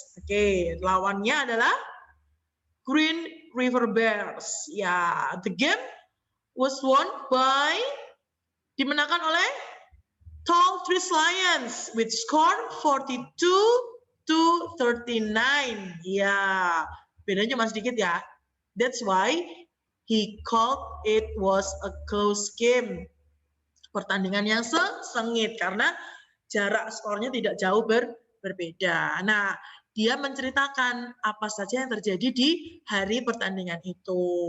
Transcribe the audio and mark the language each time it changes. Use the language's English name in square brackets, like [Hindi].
[Indonesian] Oke, lawannya adalah Green River Bears. [English] Ya, the game was won by [Indonesian] dimenangkan oleh [English] Tall Trees Lions with score 42-39. [Indonesian] 239. Ya, bedanya cuma sedikit ya. [English] That's why he called it was a close game. [Indonesian] Pertandingan yang sengit karena jarak skornya tidak jauh berbeda. Nah, dia menceritakan apa saja yang terjadi di hari pertandingan itu.